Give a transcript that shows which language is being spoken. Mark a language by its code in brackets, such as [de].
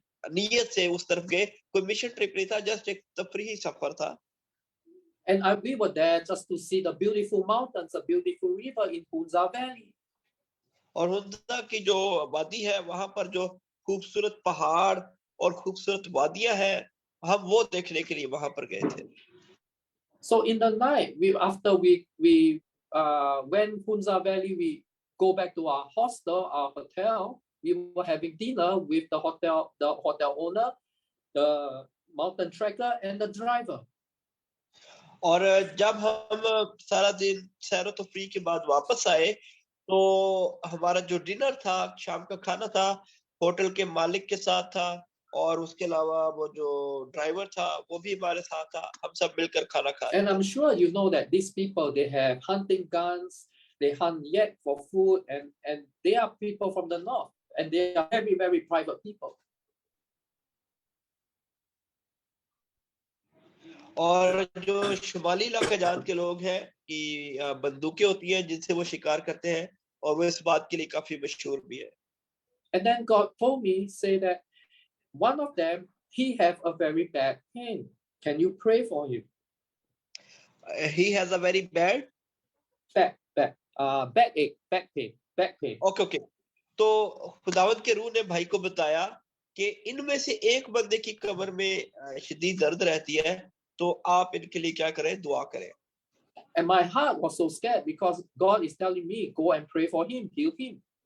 [hi] नीयत से उस तरफ गए, कोई मिशन ट्रिप नहीं था, जस्ट एक तफरीही सफर था। [en] And we were there just to see the beautiful mountains, a beautiful river in Hunza Valley. [hi] और हुंजा की जो वादी है वहां पर जो खूबसूरत पहाड़ और खूबसूरत वादियां हैं, हम वो देखने के लिए वहां पर गए थे। [en] So in the night, after we went Hunza Valley, we go back to our hostel, our hotel. We were having dinner with the hotel owner, the mountain trekker, and the driver. [hi] और जब हम सारा दिन सैर व तफरीह के बाद वापस आए, तो हमारा जो डिनर था, शाम का खाना था, होटल के मालिक के साथ था, और उसके अलावा वो जो ड्राइवर था वो भी हमारे साथ था। हम सब मिलकर खाना खा रहे थे। [en] And I'm sure you know that these people, they have hunting guns, they hunt yak for food, and they are people from the north, and they are very, very private people. [hi] और जो शुमाली इलाका जात के लोग हैं कि बंदूकें होती हैं जिनसे वो शिकार करते हैं, और वो इस बात के लिए काफी मशहूर भी है। [en] And then God told me, say that one of them, he have a very bad pain. Can you pray for him? He has a very bad backache, back pain. Okay. [hi] तो खुदावंद के रूह ने भाई को बताया कि इनमें से एक बंदे की कमर में शदीद दर्द रहती है, तो आप इनके लिए क्या करें, दुआ करें। [en] And my heart was so scared because God is telling me, go and pray for him, heal him.